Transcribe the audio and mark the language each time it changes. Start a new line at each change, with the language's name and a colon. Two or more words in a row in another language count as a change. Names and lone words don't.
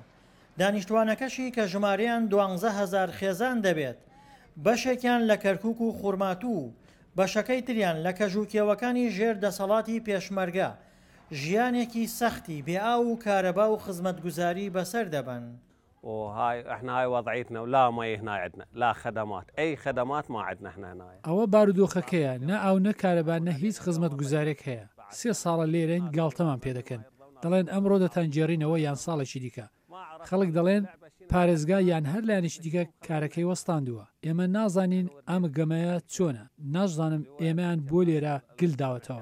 Central Kurdish: دانیشتوانەکەشی کە ژمارەیان 12,000 خێزان دەبێت، بەشێکیان لە کەرکووک و خوڕماتوو و بەشەکەی تریان لە کەژوکێوەکانی ژێر دەسەڵاتی پێشمەرگە ژیانێکی سەختی بێئاو و کارەبا و خزمەتگوزاری بەسەر دەبن.
Arabic: وهاي احنا هاي وضعيتنا ولا مي هنا عندنا لا خدمات اي خدمات ما عندنا احنا هنا.
Central Kurdish: ئەوە بارودۆخەکەیە نە ئاو نە کارەبا نە هیچ خزمەتگوزارێک هەیە. 3 ساڵە لێرەین گاڵتەمان پێ دەکەن. دەڵێن ئەمڕۆ دەتانجێڕینەوە یان ساڵێکی دیکە. خەڵک دەڵێن پارێزگا یان هەر لایەنێکی دیکە کارەکەی وەستاندووە. ئێمە نازانین ئەم گەمەیە چۆنە. نازانم ئێمەیان بۆ لێرە گل داوەتەوە.